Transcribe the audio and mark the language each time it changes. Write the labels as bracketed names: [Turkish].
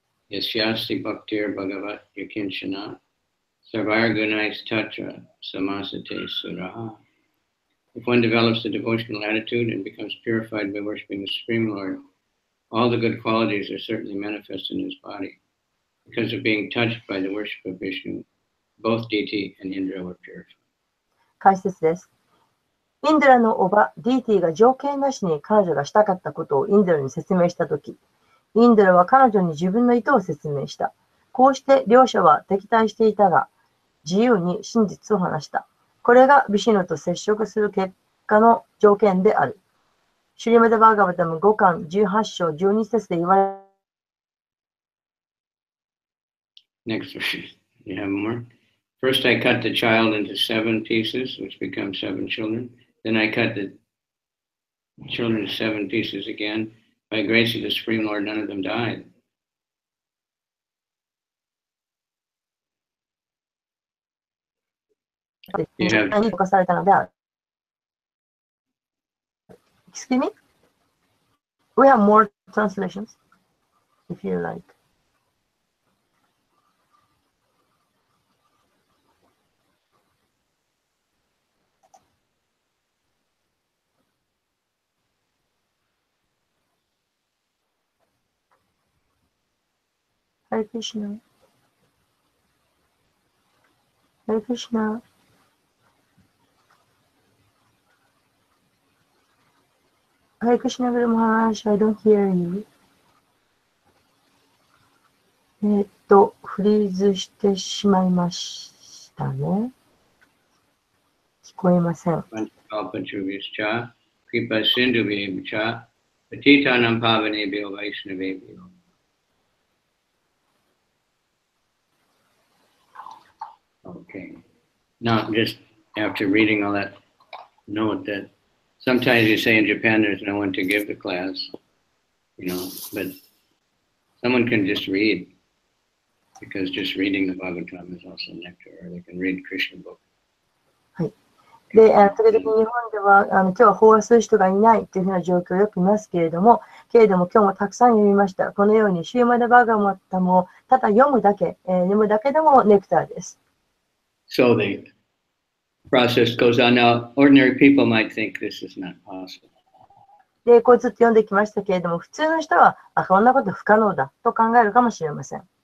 [Sanskrit] Yasyasti bhaktir bhagavat yakinchana, sarvar gunais tatra samasate suraha. [English] If one develops a devotional attitude and becomes purified by worshiping the Supreme Lord, all the good qualities are certainly manifest in his body. Because of being touched by the worship of Vishnu, both Diti and Indra were purified. [Japanese] 解説です。インドラの叔母、ディーティが条件なしに彼女がしたかったことをインドラに説明したとき、インドラは彼女に自分の意図を説明した。こうして両者は敵対していたが、自由に真実を話した。これがビシュヌと接触する結果の条件である。シュリマダ・バーガバタム5巻18章12節で言われ [English] Next verse. You have more? First, I cut the child into 7 pieces, which become 7 children. Then I cut the children into 7 pieces again. By grace of the Supreme Lord, none of them died. You have, [Japanese] に侵されたのである。 [English] Excuse me? We have more translations, if you like. Hare Krishna. Hare Krishna. Hare Krishna Guru Maharaj, I don't hear you. [Japanese] フリーズしてしまいましたね。聞こえません。 [English] Okay. Now, just after reading all that, note that sometimes you say in Japan there's no one to give the class, but someone can just read because just reading the Bhagavatam is also nectar, or they can read Krishna book. [Japanese] で、時々日本では今日は飽和する人がいないというふうな状況をよく見ますけれども、今日もたくさん読みました。このようにシューマダバーガマタムをただ読むだけでもネクターです。 [English] So the process goes on. Now, ordinary people might think this is not possible. [Japanese] で、こうずっと読んできましたけれども、普通の人は、こんなこと不可能だと考えるかもしれません。